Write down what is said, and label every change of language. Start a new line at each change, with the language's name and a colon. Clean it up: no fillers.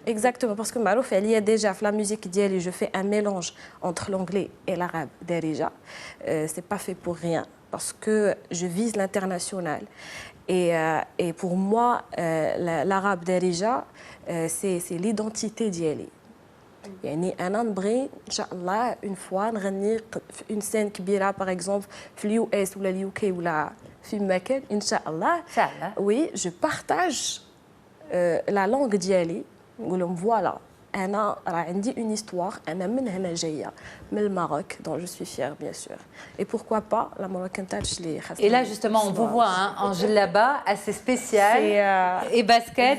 French: Exactement parce que
Arabic: معروف عليا
French: déjà في la musique ديالي je fais un mélange entre l'anglais et l'arabe déjà. C'est pas fait pour rien parce que je vise l'international et pour moi l'arabe déjà c'est l'identité d'يالي.
Arabic: يعني أنا نبغي إن شاء الله
French: une fois
Arabic: نغني في
French: une scène
Arabic: كبيرة
French: par exemple
Arabic: في اليو اس ولا اليو كي ولا في مكان إن شاء الله.
French: Oui, je partage la langue
Arabic: ديالي نقول لهم
French: voilà
Arabic: أنا راه عندي
French: une histoire
Arabic: أنا من هنا جاية من الماروك
French: dont je suis fière bien sûr et pourquoi pas la Moroccan touch
Arabic: اللي خاصنا.
French: Et là justement on vous voit hein, en djellaba assez spécial et basket.